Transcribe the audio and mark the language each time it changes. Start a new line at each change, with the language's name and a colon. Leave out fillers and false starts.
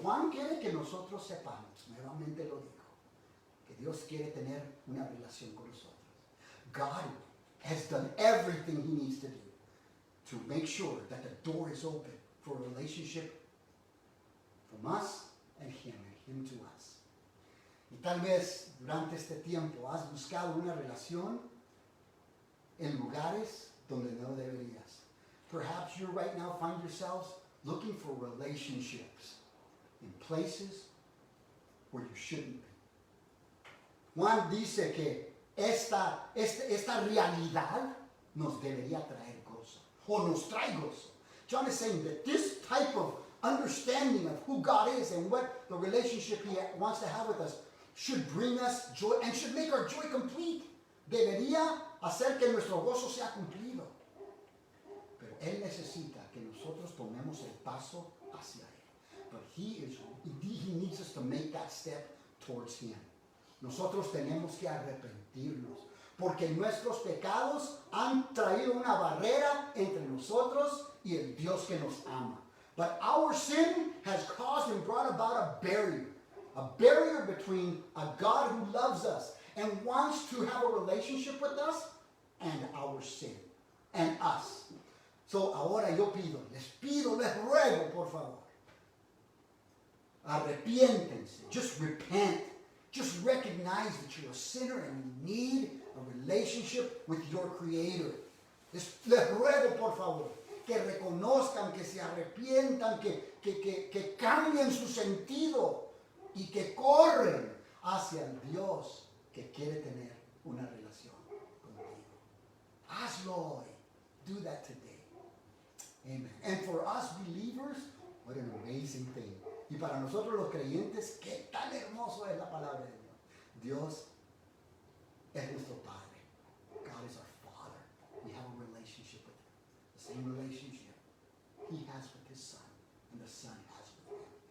Spanish: Juan quiere que nosotros sepamos, nuevamente lo digo, que Dios quiere tener una relación con nosotros.
English: God has done everything he needs to do to make sure that the door is open for a relationship from us and him to us.
Spanish: Y tal vez durante este tiempo has buscado una relación en lugares donde no deberías.
English: Perhaps you right now find yourselves looking for relationships in places where you shouldn't be.
Spanish: Juan dice que esta realidad nos debería traer gozo, o nos trae gozo.
English: John is saying that this type of understanding of who God is and what the relationship He wants to have with us should bring us joy and should make our joy complete.
Spanish: Debería hacer que nuestro gozo sea cumplido. Pero Él necesita que nosotros tomemos el paso hacia Él.
English: But He needs us to make that step towards Him.
Spanish: Nosotros tenemos que arrepentirnos, porque nuestros pecados han traído una barrera entre nosotros y el Dios que nos ama.
English: But our sin has caused and brought about a barrier between a God who loves us and wants to have a relationship with us and our sin, and us.
Spanish: So ahora yo les ruego, por favor, arrepiéntense,
English: just repent. Just recognize that you're a sinner and you need a relationship with your Creator.
Spanish: Les ruego, por favor, que reconozcan, que se arrepientan, que cambien su sentido y que corren hacia el Dios que quiere tener una relación contigo. Hazlo hoy.
English: Do that today. Amen. And for us believers, what an amazing thing.
Spanish: Y para nosotros los creyentes, qué tan hermoso es la palabra de Dios. Dios es nuestro Padre.
English: God is our Father. We have a relationship with Him. The same relationship He has with His Son, and the Son has with Him.